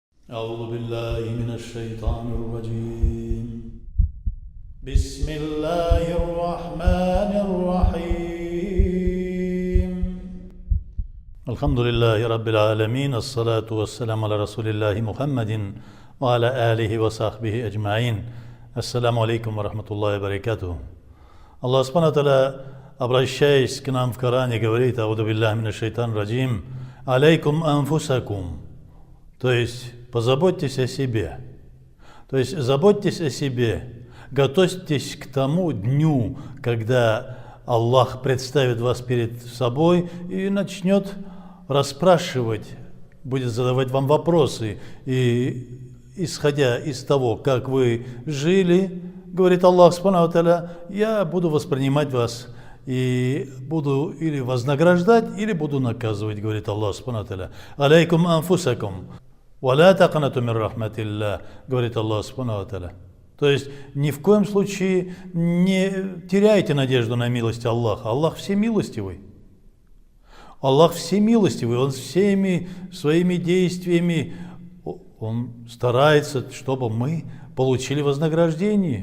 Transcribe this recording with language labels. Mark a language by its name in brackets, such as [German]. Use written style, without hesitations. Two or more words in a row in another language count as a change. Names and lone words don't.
[Arabic] أعوذ بالله من الشيطان الرجيم بسم الله الرحمن الرحيم الحمد لله رب العالمين الصلاة والسلام على رسول الله محمد وعلى آله وصحبه أجمعين. السلام عليكم ورحمة الله وبركاته. الله سبحانه وتعالى, [Russian] обращаясь к нам в Коране, говорит: [Arabic] «أعوذ بالله من الشيطان الرجيم، عليكم أنفسكم». [Russian] То есть, позаботьтесь о себе. То есть, заботьтесь о себе. Готовьтесь к тому дню, когда Аллах представит вас перед собой и начнет расспрашивать, будет задавать вам вопросы. И исходя из того, как вы жили, говорит [Arabic] الله سبحانه وتعالى, [Russian] я буду воспринимать вас и буду или вознаграждать, или буду наказывать, говорит [Arabic] الله سبحانه وتعالى. عليكم أنفسكم، ولا تقنطوا من رحمة الله, говорит الله سبحانه وتعالى. [Russian] То есть ни в коем случае не теряйте надежду на милость Аллаха. Аллах всемилостивый. Аллах всемилостивый, Он всеми своими действиями Он старается, чтобы мы получили вознаграждение.